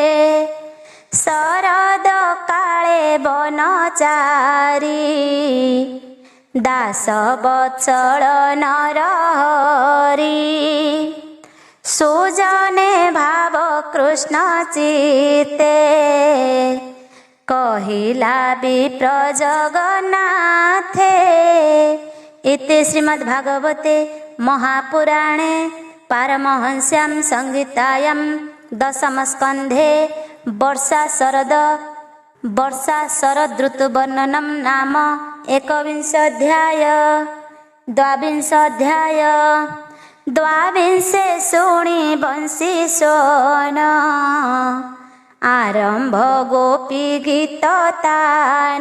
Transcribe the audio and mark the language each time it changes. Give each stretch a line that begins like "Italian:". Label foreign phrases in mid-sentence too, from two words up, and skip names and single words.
Odia: ଶରଦ କାଳେ ବନଚାରୀ ଦାସ ବତ୍ସଳ ନରହରି। ସୁଜନେ ଭାବ କୃଷ୍ଣ ଚିତେ କହିଲା ବିପ୍ର ଜଗନ୍ନାଥେ।
Sanskrit: ଇତି ଶ୍ରୀମଦ୍ଭାଗବତେ महापुराणे पारमहंस्यां संहितायां दशमस्कन्धे वर्षा शरद ऋतुवर्णनं नाम एकविंशोऽध्याय। द्वाविंशोऽध्याय
Odia: ଦ୍ୱାବିଂଶେ ଶୁଣି ବଂଶୀ ସୋନ ଆରମ୍ଭ ଗୋପୀ ଗୀତତାନ।